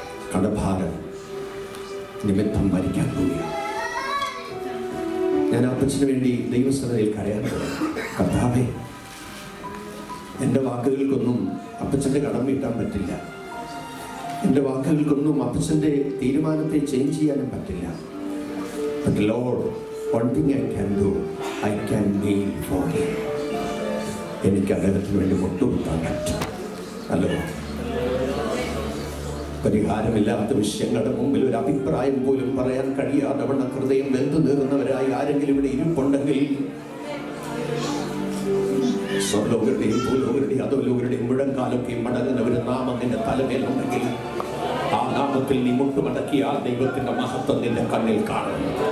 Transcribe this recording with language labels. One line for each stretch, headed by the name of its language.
Malayalam: കടഭാരം നിമിത്തം മരിക്കാൻ പോയി. ഞാൻ അപ്പച്ചന് വേണ്ടി ദൈവസഭയിൽ കരയാൻ തുടങ്ങി. കർത്താവേ, എൻ്റെ വാക്കുകൾക്കൊന്നും അപ്പച്ചൻ്റെ കടം വീട്ടാൻ പറ്റില്ല. എൻ്റെ വാക്കുകൾക്കൊന്നും അപ്പച്ചൻ്റെ തീരുമാനത്തെ ചേഞ്ച് ചെയ്യാനും പറ്റില്ല.
English: But Lord, one thing I can do, I can kneel for him.
Malayalam: എനിക്ക് അദ്ദേഹത്തിന് വേണ്ടി മുട്ടുകുത്താൻ പറ്റും. അല്ലോ, പരിഹാരമില്ലാത്ത വിഷയങ്ങളുടെ മുമ്പിൽ ഒരു അഭിപ്രായം പോലും പറയാൻ കഴിയാതെ വണ്ണം ഹൃദയം വെന്തു നീറുന്നവരായി ആരെങ്കിലും ഇവിടെ ഇരിപ്പുണ്ടെങ്കിൽ, സ്വർലോകരുടെയും ഭൂലോകരുടെയും അധോലോകരുടെയും മുഴങ്കാലൊക്കെയും മടങ്ങുന്ന ഒരു നാമം നിന്റെ തലമേലുണ്ടെങ്കിൽ, ആ നാമത്തിൽ നീ മുട്ടുമടക്കി ആ ദൈവത്തിന്റെ മഹത്വം നിന്റെ കണ്ണിൽ കാണും.